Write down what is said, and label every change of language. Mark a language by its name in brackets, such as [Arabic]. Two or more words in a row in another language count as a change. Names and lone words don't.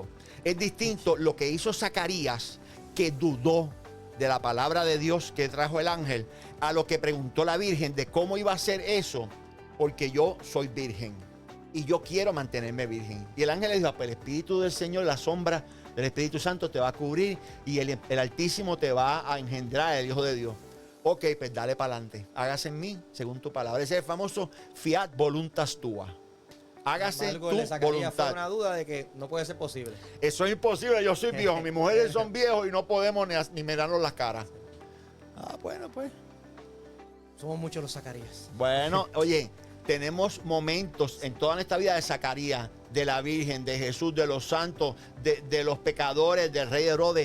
[Spanish] Es distinto lo que hizo Zacarías, que dudó de la palabra de Dios que trajo el ángel, a lo que preguntó la Virgen de cómo iba a ser eso, porque yo soy virgen y yo quiero mantenerme virgen. Y el ángel le dijo, pues el Espíritu del Señor, la sombra del Espíritu Santo te va a cubrir y el Altísimo te va a engendrar, el Hijo de Dios. Ok, pues dale para adelante. Hágase en mí según tu palabra. Ese es el famoso [Latin] fiat voluntas tua. [Spanish] Hágase tu voluntad. Fue una duda de que no puede ser posible. Eso es imposible, yo soy viejo, mis mujeres son viejos y no podemos ni mirarnos las caras. Bueno, pues. Somos muchos los Zacarías. Bueno, oye, tenemos momentos en toda nuestra vida de Zacarías, de la Virgen, de Jesús, de los santos, de los pecadores, del rey Herodes.